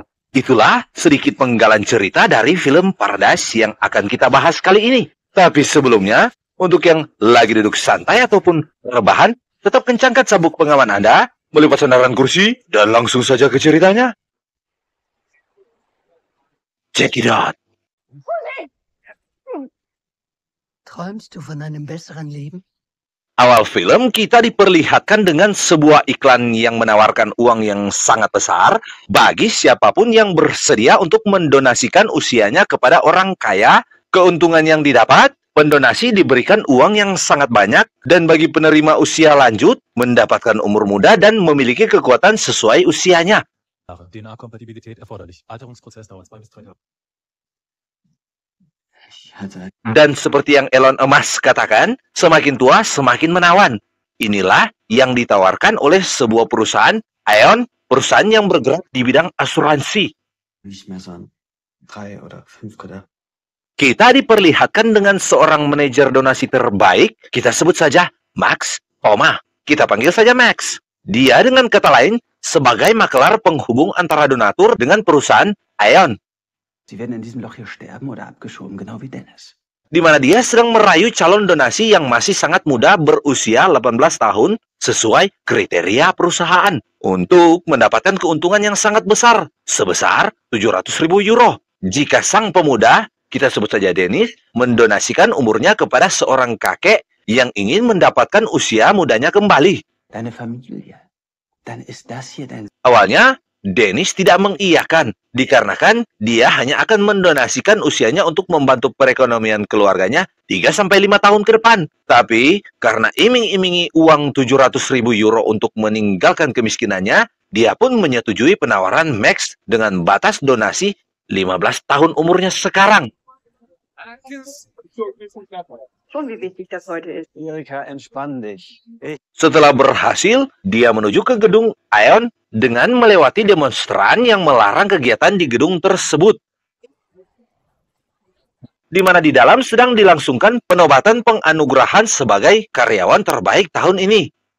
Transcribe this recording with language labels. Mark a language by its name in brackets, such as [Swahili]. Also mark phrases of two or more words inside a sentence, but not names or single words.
[Indonesian] Itulah sedikit penggalan cerita dari film Paradise yang akan kita bahas kali ini. Tapi sebelumnya, untuk yang lagi duduk santai ataupun rebahan, tetap kencangkan sabuk pengaman Anda, melipat sandaran kursi, dan langsung saja ke ceritanya. [English] Check it out. [German] Träumst du von einem besseren Leben? [Indonesian] Awal film kita diperlihatkan dengan sebuah iklan yang menawarkan uang yang sangat besar bagi siapapun yang bersedia untuk mendonasikan usianya kepada orang kaya. Keuntungan yang didapat, pendonasi diberikan uang yang sangat banyak, dan bagi penerima usia lanjut, mendapatkan umur muda dan memiliki kekuatan sesuai usianya. [German] DNA-Kompatibilität erforderlich. Alterungsprozess dauert 2 bis 3 Jahre. [Indonesian] Dan seperti yang Elon Musk katakan, semakin tua semakin menawan. Inilah yang ditawarkan oleh sebuah perusahaan, Aeon, perusahaan yang bergerak di bidang asuransi. Kita diperlihatkan dengan seorang manajer donasi terbaik, kita sebut saja Max Thoma. Kita panggil saja Max. Dia dengan kata lain sebagai makelar penghubung antara donatur dengan perusahaan Aeon. [German] Sie werden in diesem Loch hier sterben oder abgeschoben, genau wie Dennis. [Indonesian] Di mana dia sedang merayu calon donasi yang masih sangat muda berusia 18 tahun sesuai kriteria perusahaan untuk mendapatkan keuntungan yang sangat besar, sebesar 700.000 euro. Jika sang pemuda, kita sebut saja Dennis, mendonasikan umurnya kepada seorang kakek yang ingin mendapatkan usia mudanya kembali. [German] Deine Familie. Dann ist das hier dein... [Indonesian] Awalnya, Dennis tidak mengiyakan, dikarenakan dia hanya akan mendonasikan usianya untuk membantu perekonomian keluarganya 3-5 tahun ke depan. Tapi, karena iming-imingi uang 700.000 euro untuk meninggalkan kemiskinannya, dia pun menyetujui penawaran Max dengan batas donasi 15 tahun umurnya sekarang. [German] Schon wie wichtig das heute ist. Erika, entspann dich. [Indonesian] Setelah berhasil, dia menuju ke gedung Aeon dengan melewati demonstran yang melarang kegiatan di gedung tersebut. Di mana di dalam sedang dilangsungkan penobatan penganugerahan sebagai karyawan terbaik tahun ini.